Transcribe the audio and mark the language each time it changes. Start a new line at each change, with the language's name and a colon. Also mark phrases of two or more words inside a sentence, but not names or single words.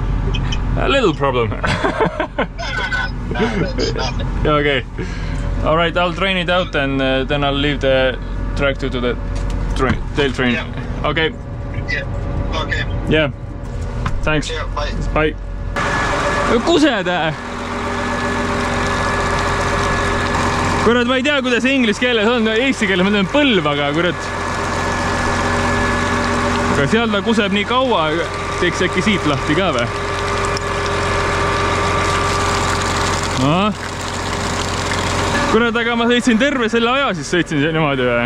English: A little problem. No, that's nothing. Okay. All right, I'll drain it out and then I'll leave the tractor to the tail train. Yeah. Okay. Yeah. Okay. Yeah. Thanks. Yeah, bye. Bye.
Estonian: Kused! Kurat, ma ei tea, kuidas inglise keeles on. Eesti keeles ma tean põlv, aga kurat. Aga seal ta kuseb nii kaua, teeks äkki siit lahti ka või? Kurat, aga ma sõitsin terve selle aja, siis sõitsin niimoodi või?